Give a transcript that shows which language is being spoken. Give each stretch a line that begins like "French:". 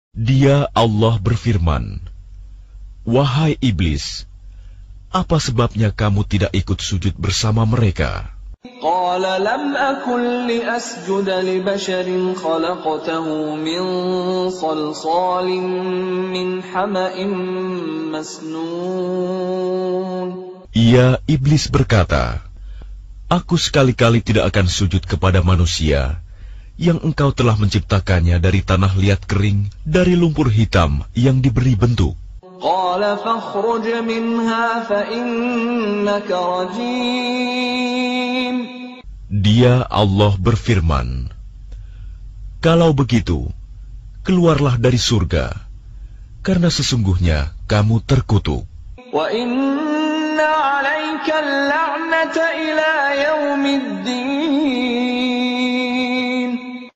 Indonesian: Dia Allah berfirman, "Wahai iblis, apa sebabnya kamu tidak ikut sujud bersama mereka?"
Arabic: قال لم أكن لأسجد لبشر خلقته من صلصال من حمأ مسنون.
Indonesian: Ia, iblis berkata, "Aku sekali-kali tidak akan sujud kepada manusia yang engkau telah menciptakannya dari tanah liat kering, dari lumpur hitam yang diberi bentuk."
Arabic: قال فاخرج منها فإنك رجيم.
Indonesian: Dia Allah berfirman, "Kalau begitu, keluarlah dari surga, karena sesungguhnya kamu terkutuk.
Arabic: وَإِنَّ عَلَيْكَ اللَّعْنَةَ إِلَى يَوْمِ الدِّينِ."